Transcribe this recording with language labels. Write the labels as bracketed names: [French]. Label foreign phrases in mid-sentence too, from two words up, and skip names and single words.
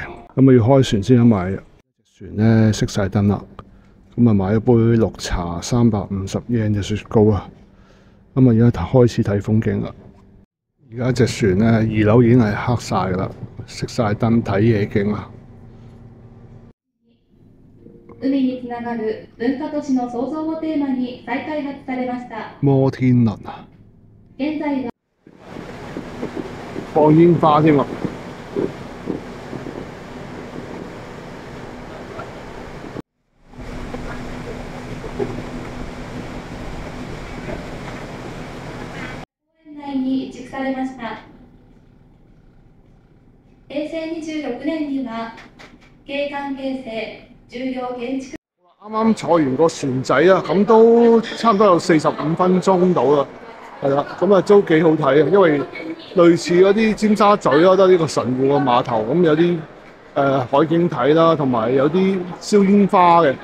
[Cantonese] 咁啊要開船先有買，船咧熄晒燈啦。咁啊買咗杯綠茶350 yen 嘅雪糕啊。咁啊而家開始睇風景啦。而家隻船咧2樓已經係黑晒噶啦，熄晒燈睇夜景啦。 [Japanese] 海につながる文化都市の創造をテーマに再開発されました。 [Cantonese] 摩天輪啊！ [Japanese] 現在は [Cantonese] 放煙花添啊！ [Japanese] に移築されました。平成26年には景観形成、重要建築。 [Cantonese] 啱啱坐完個船仔啊，咁都差唔多有45分鐘到啦，係啦，咁啊都幾好睇啊，因為類似嗰啲尖沙咀啦，得呢個神戶個碼頭，咁有啲海景睇啦，同埋有啲燒煙花嘅。